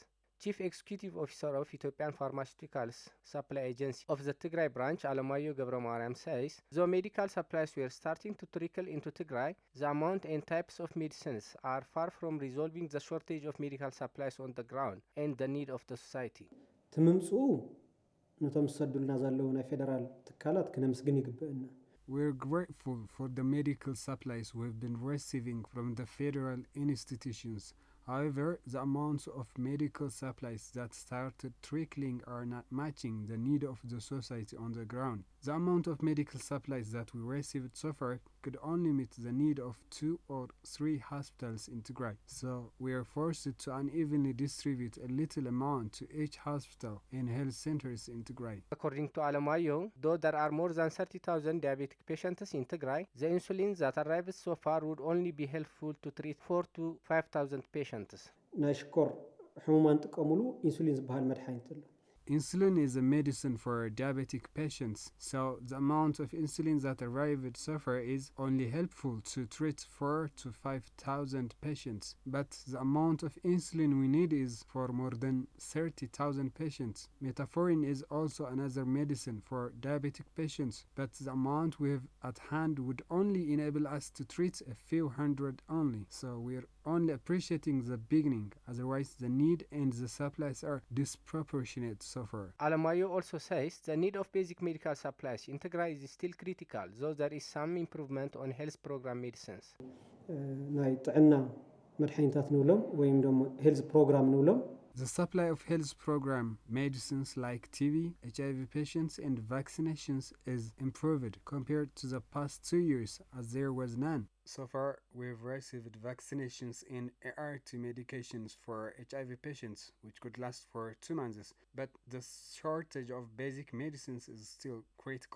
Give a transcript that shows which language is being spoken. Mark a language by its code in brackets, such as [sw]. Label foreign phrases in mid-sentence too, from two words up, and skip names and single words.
[en] Chief Executive Officer of Ethiopian Pharmaceutical Supply Agency of the Tigray branch, Alamayo Gebremariyam, says, though medical supplies were starting to trickle into Tigray, the amount and types of medicines are far from resolving the shortage of medical supplies on the ground and the need of the society. [ti] ነቶም ዝሰዱልና ዘለዉ ናይ ፌደራል ትካላት ክነምስግን ይግብአና [en] We're grateful for the medical supplies we've been receiving from the federal institutions. However, the amounts of medical supplies that started trickling are not matching the need of the society on the ground. The amount of medical supplies that we received so far could only meet the need of 2 or 3 hospitals in Tigray. So we are forced to unevenly distribute a little amount to each hospital and health centers in Tigray. According to Alamayo, though there are more than 30,000 diabetic patients in Tigray, the insulin that arrived so far would only be helpful to treat 4,000 to 5,000 patients. [ti] ናይ ሽኮር ሕሙማን ጥቀሙሉ ኢንሱሊን ዝበሃል መድሓኒት ኣሎ [en] Insulin is a medicine for diabetic patients, so the amount of insulin that arrived so far is only helpful to treat 4,000 to 5,000 patients. But the amount of insulin we need is for more than 30,000 patients. Metformin is also another medicine for diabetic patients, but the amount we have at hand would only enable us to treat a few hundred only. So we're only appreciating the beginning, otherwise the need and the supplies are disproportionate so far. Alamayo also says the need of basic medical supplies in Tigray is still critical, though there is some improvement on health program medicines. [ti] ናይ ጥዕና መድሓኒታት ንብሎም ወይም ደሞ [en] health program [ti] ንብሎም [en] The supply of health program medicines like TB, HIV patients and vaccinations is improved compared to the past 2 years as there was none. So far, we've received vaccinations and ART medications for HIV patients, which could last for 2 months, but the shortage of basic medicines is still critical.